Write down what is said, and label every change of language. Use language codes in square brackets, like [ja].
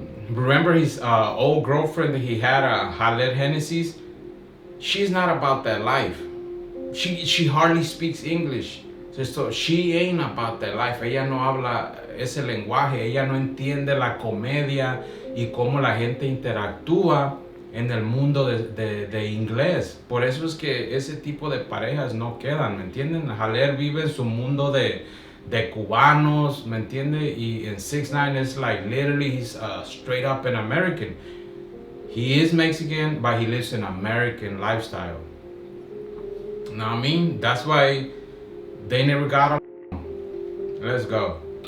[en] Remember his old girlfriend that he had, Khaled Hennessy's? She's not about that life. She hardly speaks English. So she ain't about that life. [es] Ella no habla ese lenguaje. Ella no entiende la comedia y cómo la gente interactúa en el mundo de inglés. Por eso es que ese tipo de parejas no quedan, ¿me entienden? Jaler vive en su mundo de cubanos, ¿me entiende? [en] Y en 6ix9ine is like literally he's straight up an American. He is Mexican, but he lives an American lifestyle. You know what I mean? That's why they never got along. Let's go.